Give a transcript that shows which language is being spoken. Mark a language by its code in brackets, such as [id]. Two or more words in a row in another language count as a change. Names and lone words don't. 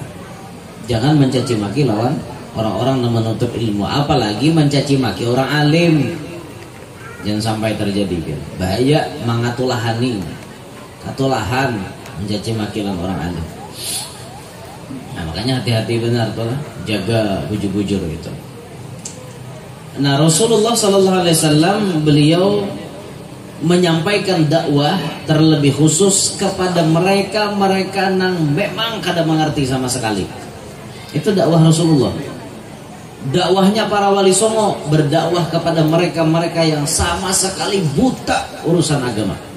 [id] Jangan mencaci maki lawan orang-orang yang menuntut ilmu, apalagi mencaci maki orang alim. Jangan sampai terjadi bahaya mangatulahani, katulahan mencaci maki lawan orang alim. Nah, makanya hati-hati benar tuh, jaga bujur-bujur gitu. Nah, Rasulullah [ar] صلى الله عليه وسلم [id] beliau menyampaikan dakwah terlebih khusus kepada mereka yang memang kada mengerti sama sekali. Itu dakwah Rasulullah. Dakwahnya para wali songo berdakwah kepada mereka yang sama sekali buta urusan agama.